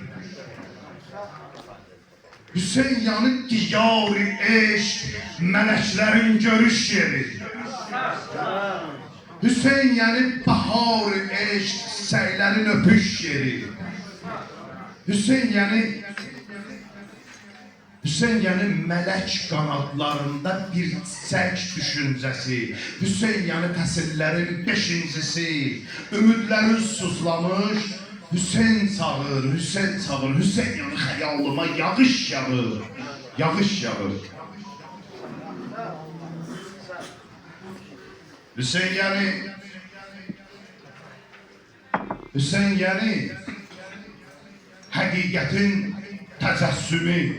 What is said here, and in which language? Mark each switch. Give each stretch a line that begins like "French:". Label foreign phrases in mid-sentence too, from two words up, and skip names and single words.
Azerbaijani: Hüseyin yani diyar-ı eşq, mələklərin görüş yeri. Hüseyin yani bahar-ı eşq, səylərin öpüş yeri.
Turkish: Hüseyin yani melek kanatlarında bir çiçek düşüncesi.
Azerbaijani: Hüseyin yani fəsillərin beşincisi. Ümidlərin susulamış. Hüseyin çağır, Hüseyin çağır. Hüseyin yani xəyalıma yağış yağır. Yağış yağır. Hüseyin yani həqiqətin təcəssümü.